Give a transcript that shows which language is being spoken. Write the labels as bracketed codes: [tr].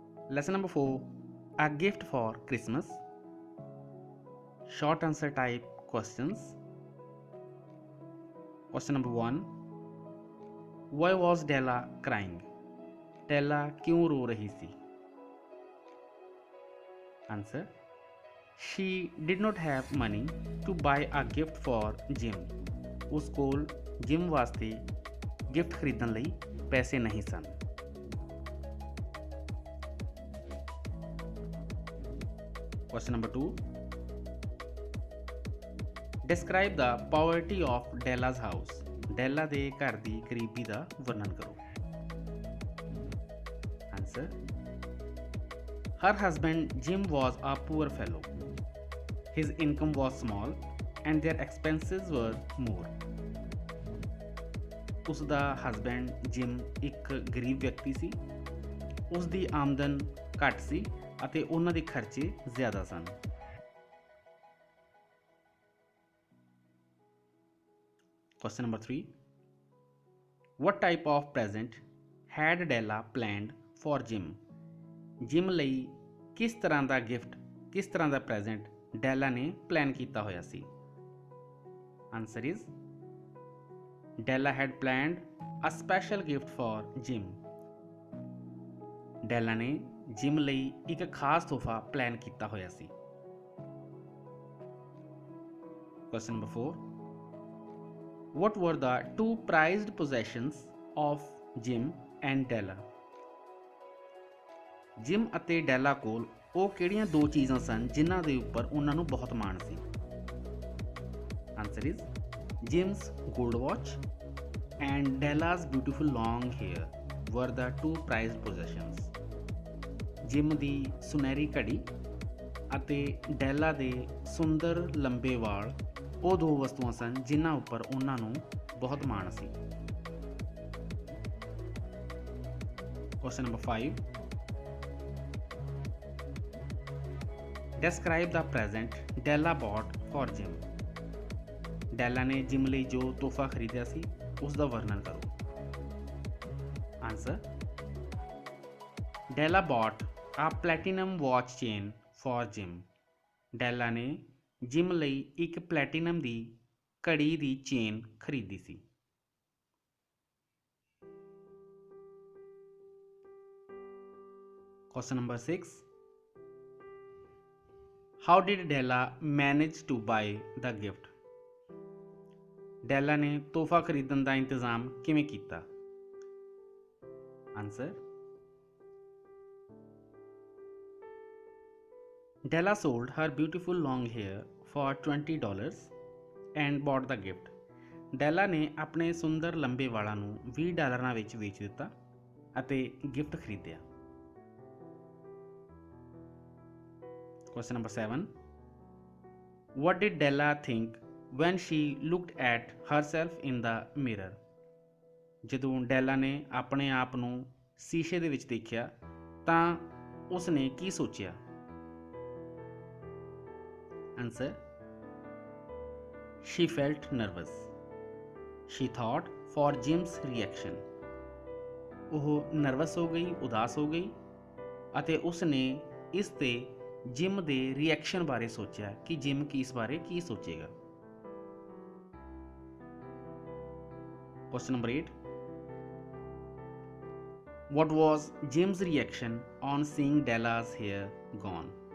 [en] Lesson number 4 a gift for Christmas. Short answer type questions. Question number 1 Why was Della crying? [hi] Della क्यों रो रही थी? [en] Answer She did not have money to buy a gift for Jim. [pa] ਉਸ ਕੋਲ gym ਵਾਸਤੇ gift ਖਰੀਦਣ ਲਈ ਪੈਸੇ ਨਹੀਂ ਸਨ. [en] Question number 2 Describe the poverty of Della's house. [pa] Della ਦੇ ਘਰ ਦੀ ਗਰੀਬੀ ਦਾ ਵਰਣਨ ਕਰੋ. [en] Answer Her husband Jim was a poor fellow. His income was small and their expenses were more. [pa] ਉਸ ਦਾ ਹਸਬੈਂਡ ਜਿਮ ਇੱਕ ਗਰੀਬ ਵਿਅਕਤੀ ਸੀ. ਉਸ ਦੀ ਆਮਦਨ ਘੱਟ ਸੀ ਅਤੇ ਉਹਨਾਂ ਦੇ ਖਰਚੇ ਜ਼ਿਆਦਾ ਸਨ. [en] Question number 3 What type of present had Della planned for Jim? [pa] Gym ਲਈ ਕਿਸ ਤਰ੍ਹਾਂ ਦਾ ਗਿਫਟ ਕਿਸ ਤਰ੍ਹਾਂ ਦਾ ਪ੍ਰੈਜ਼ੈਂਟ ਡੈਲਾ ਨੇ ਪਲਾਨ ਕੀਤਾ ਹੋਇਆ ਸੀ? [en] Answer is Della had planned a special gift for Jim. [pa] ਡੈਲਾ ਨੇ ਜਿਮ ਲਈ ਇੱਕ ਖਾਸ ਤੋਹਫਾ ਪਲਾਨ ਕੀਤਾ ਹੋਇਆ ਸੀ. [en] Question number 4 What were the two prized possessions of Jim and Della? [pa] Gym ਅਤੇ ਡੈਲਾ ਕੋਲ ਉਹ ਕਿਹੜੀਆਂ ਦੋ ਚੀਜ਼ਾਂ ਸਨ ਜਿਨ੍ਹਾਂ ਦੇ ਉੱਪਰ ਉਹਨਾਂ ਨੂੰ ਬਹੁਤ ਮਾਣ ਸੀ? [en] Answer is Jim's gold watch and Della's beautiful long hair were the two prized possessions. [pa] Gym ਦੀ ਸੁਨਹਿਰੀ ਘੜੀ ਅਤੇ ਡੈਲਾ ਦੇ ਸੁੰਦਰ ਲੰਬੇ ਵਾਲ ਉਹ ਦੋ ਵਸਤੂਆਂ ਸਨ ਜਿਨ੍ਹਾਂ ਉੱਪਰ ਉਹਨਾਂ ਨੂੰ ਬਹੁਤ ਮਾਣ ਸੀ. [en] Question number 5 Describe the present Della bought for Jim. [pa] ਡੈਲਾ ਨੇ ਜਿਮ ਲਈ ਜੋ ਤੋਹਫਾ ਖਰੀਦਿਆ ਸੀ ਉਸ ਦਾ ਵਰਣਨ ਕਰੋ. [en] Answer Della bought a platinum watch chain for Jim. [pa] ਡੈਲਾ ਨੇ ਜਿਮ ਲਈ ਇੱਕ ਪਲੈਟੀਨਮ ਦੀ ਘੜੀ ਦੀ ਚੇਨ ਖਰੀਦੀ ਸੀ. [en] Question number 6 How did Della manage to buy the gift? [pa] ਡੈਲਾ ਨੇ ਤੋਹਫਾ ਖਰੀਦਣ ਦਾ ਇੰਤਜ਼ਾਮ ਕਿਵੇਂ ਕੀਤਾ? [en] Answer Della sold her beautiful long hair for $20 and bought the gift. [pa] ਡੈਲਾ ਨੇ ਆਪਣੇ ਸੁੰਦਰ ਲੰਬੇ ਵਾਲਾਂ ਨੂੰ $20 ਵਿੱਚ ਵੇਚ ਦਿੱਤਾ ਅਤੇ ਗਿਫਟ ਖਰੀਦਿਆ. [en] Question number 7 What did Della think when she looked at herself in the mirror? [pa] ਜਦੋਂ ਡੈਲਾ ਨੇ ਆਪਣੇ ਆਪ ਨੂੰ ਸ਼ੀਸ਼ੇ ਦੇ ਵਿੱਚ ਦੇਖਿਆ ਤਾਂ ਉਸ ਨੇ ਕੀ ਸੋਚਿਆ? [en] Answer She felt nervous. She thought for Jim's reaction. [pa] ਉਹ ਨਰਵਸ ਹੋ ਗਈ, ਉਦਾਸ ਹੋ ਗਈ ਅਤੇ ਉਸ ਨੇ ਇਸ ਤੇ ਜਿਮ ਦੇ ਰਿਐਕਸ਼ਨ ਬਾਰੇ ਸੋਚਿਆ ਕਿ ਜਿਮ ਇਸ ਬਾਰੇ ਕੀ ਸੋਚੇਗਾ. [en] Question number 8 What was Jim's reaction on seeing Della's hair gone?